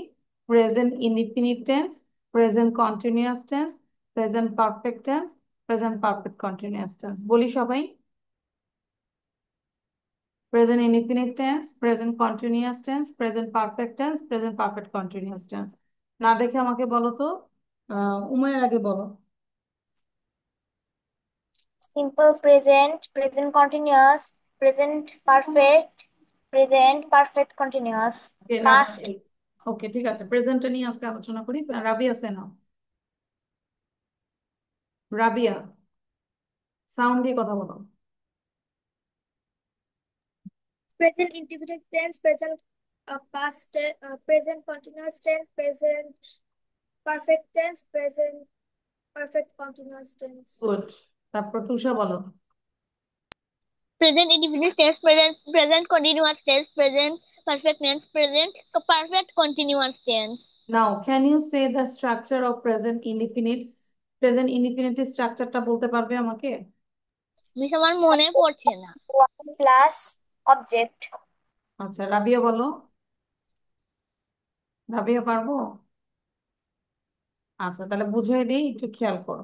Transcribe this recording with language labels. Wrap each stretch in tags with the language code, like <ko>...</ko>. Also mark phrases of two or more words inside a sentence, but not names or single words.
<en>Present indefinite tense, present continuous tense, present perfect tense, present perfect continuous tense.</en> <bn>বলি সবাই।</bn> <en>Present indefinite tense, present continuous tense, present perfect tense, present perfect continuous tense.</en> <bn>না দেখে আমাকে বলো তো। উমায়ের আগে বলো।</bn> <en>Simple present, present continuous, present perfect, present perfect continuous, past.</en> <bn>ওকে, ঠিক আছে, প্রেজেন্টটা নিয়ে আজকে আলোচনা করি। রাবিয়া সেনা, রাবিয়া সাউন্ড দিয়ে কথা বলো।</bn> <en>Present indefinite tense, present past tense, present continuous tense, present perfect tense, present perfect continuous tense.</en> <bn>গুড। তারপর তুষা বলো।</bn> <en>Present indefinite tense, present continuous tense, present perfect tense, present perfect continuous tense. Now can you say the structure of present indefinite? present indefinite structure</en> <bn>বলতে পারবে আমাকে? মিস আমার মনে পড়ছে না।</bn> <en>One plus object.</en> <bn>আচ্ছা, রাবিয়া বলো। রাবিয়া পারবো? আচ্ছা, তাহলে বুঝিয়ে দিই, একটু খেয়াল করো।</bn>